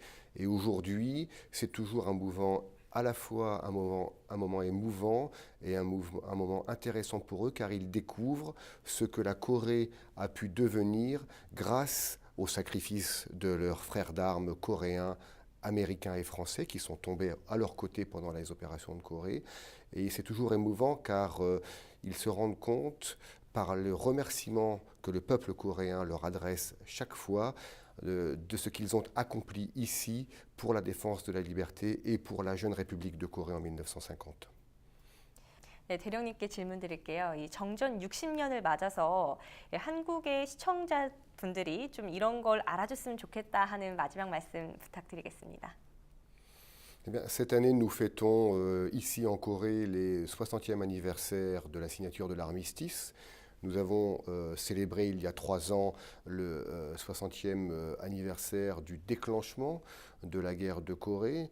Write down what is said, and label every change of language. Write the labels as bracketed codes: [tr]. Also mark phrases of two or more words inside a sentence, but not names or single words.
[fr] Et aujourd'hui, c'est toujours à la fois un moment émouvant et un moment intéressant pour eux car ils découvrent ce que la Corée a pu devenir grâce au sacrifice de leurs frères d'armes coréens, américains et français qui sont tombés à leur côté pendant les opérations de Corée. Et c'est toujours émouvant car ils se rendent compte par le remerciement que le peuple coréen leur adresse chaque fois de ce qu'ils ont accompli ici pour la défense de la liberté et pour la jeune République de Corée en 1950. [ko] 네, 대령님께 질문 드릴게요. 이 정전 60년을 맞아서 한국의 시청자분들이 좀 이런 걸 알아줬으면 좋겠다 하는 마지막 말씀 부탁드리겠습니다. [fr] Eh bien, cette année, nous fêtons ici en Corée les 60e anniversaire de la signature de l'armistice. Nous avons célébré il y a 3 ans le 60e anniversaire du déclenchement de la guerre de Corée.